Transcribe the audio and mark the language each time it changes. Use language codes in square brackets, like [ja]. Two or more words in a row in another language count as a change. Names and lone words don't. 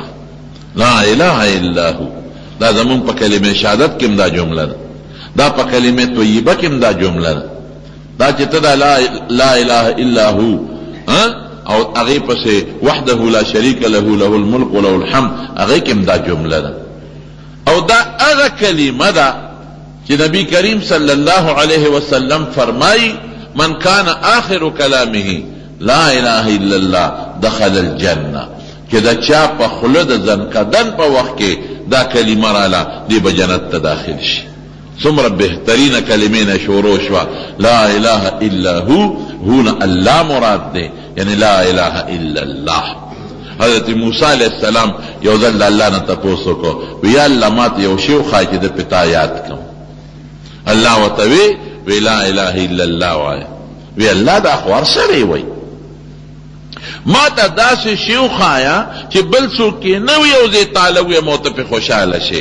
[ar] لا اله الا هو [ps] دا زمون په کلمه شهادت کې دا جمله ده، دا په کلمه طیبه کې دا جمله ده، دا چې ته [ar] لا اله الا هو [ps] او هغه پسې [ar] وحده لا شریک له له الملک وله الحمد، [ps] هغه کې دا جمله ده. او دا هغه کلمه ده چې نبی کریم [ar] صلی الله علیه وسلم [ps] فرمایي [ar] من کان آخر کلامه لا اله الا الله دخل الجنه، [ps] چې دا چا په خوله د ځنکدن په وخت کې دا کلمه رااله دی به جنت ته داخل شي. څومره بهترینه کلمې نه شروع شوه، [ar] لا اله الا هو، [ps] هو الله مراد دی، یعنی [ar] لا اله الا الله. [ps] حضرت موسی [ar] علیہ السلام [ps] یو ځل د الله نه تپوس وکړو، وی [ar] یا الله [ps] ماته یو شی وښایه چې د پتا یاد کړم. الله ورته وی [ar] لا اله الا الله [ps] وایه. وی الله دا خو هر سړی وایي، ما ته داسې شی وښایه چې بل څوک یې نه وي او زه تعالی ویم او ته پرې خوشحاله شې.